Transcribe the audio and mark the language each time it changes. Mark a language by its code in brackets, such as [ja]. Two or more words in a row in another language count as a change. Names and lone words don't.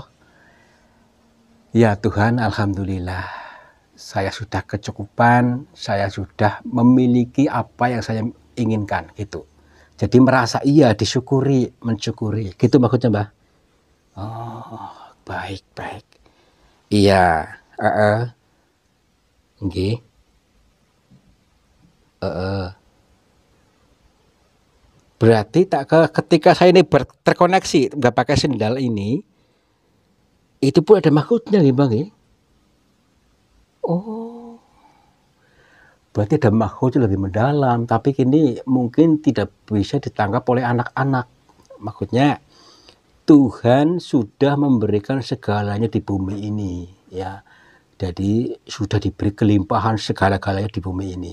[id] Ya Tuhan, alhamdulillah. Saya sudah kecukupan, saya sudah memiliki apa yang saya inginkan gitu. Jadi merasa iya disyukuri, mensyukuri. Gitu maksudnya, Mbak? Oh, baik, baik. Iya, heeh, nggih, heeh. Berarti ketika saya ini terkoneksi nggak pakai sendal ini, itu pun ada maksudnya nggih, Bang, nggih? Oh, berarti ada maksud lebih mendalam, tapi kini mungkin tidak bisa ditangkap oleh anak-anak. Maksudnya Tuhan sudah memberikan segalanya di bumi ini, ya. Jadi sudah diberi kelimpahan segala-galanya di bumi ini.